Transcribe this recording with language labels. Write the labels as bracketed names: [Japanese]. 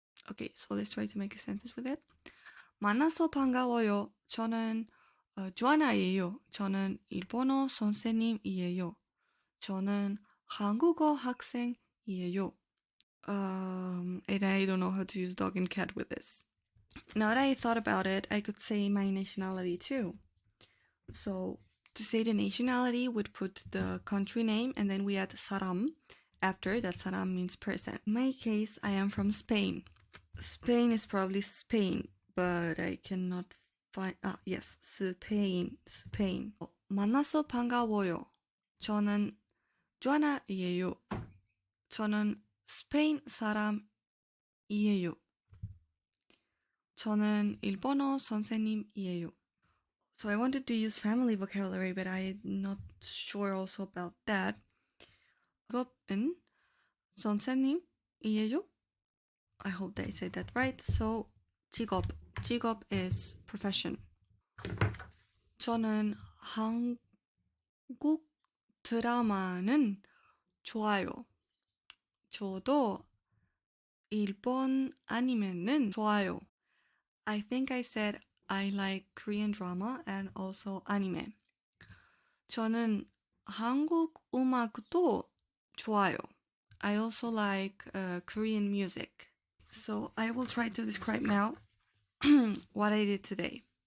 [English] Okay, so let's try to make a sentence with it. [Korean] 만나서 반가워요. 저는 조아나예요. 저는 일본어 선생님이에요. 저는 한국어 학생이에요. [English] And I don't know how to use dog and cat with this. Now that I thought about it, I could say my nationality too. So to say the nationality, we'd put the country name and then we add 사람. After that, 사람 means person. In my case, I am from Spain. Spain is probably Spain, but I cannot find. Yes, Spain. [Korean] 만나서 반가워요. 저는 조아나이에요. 저는 스페인 사람이에요. 저는 일본어 선생님이에요. [English] So I wanted to use family vocabulary, but I'm not sure also about that. [Korean] 직업은 선생님이에요. [English] I hope that I said that right. So 직업 is profession. [Korean] 저는 한국 드라마는 좋아요. 저도 일본 아니메는 좋아요. [English] I think I said I like Korean drama and also anime. [Korean] 저는 한국 음악도 좋아요. [English] I also like Korean music. So I will try to describe now what I did today.